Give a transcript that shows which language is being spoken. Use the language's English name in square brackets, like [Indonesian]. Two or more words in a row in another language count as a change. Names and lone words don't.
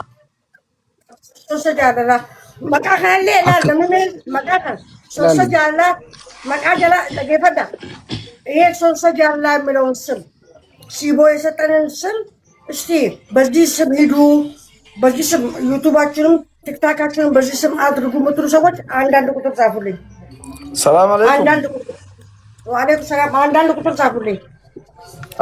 [Oromo] Sosa jaalalaa. Maqaa kanallee ilaallamame maqaa kana. Sosa jaalalaa maqaa jala dhageeffadha. [Amharic] Sosa jaalalaa የሚለውን ስም ሲቦ የሰጠንን ስም እስቲ በዚህ ስም ሂዱ፣ በዚህ ስም ዩቱባችንም ቲክታካችንም በዚህ ስም አድርጉ የምትሉ ሰዎች አንዳንድ ቁጥር ጻፉልኝ። [Arabic] سلام عليكم። [Amharic] አንዳንድ ቁጥር [Arabic] وعليكم سلام። [Amharic] አንዳንድ ቁጥር ጻፉልኝ።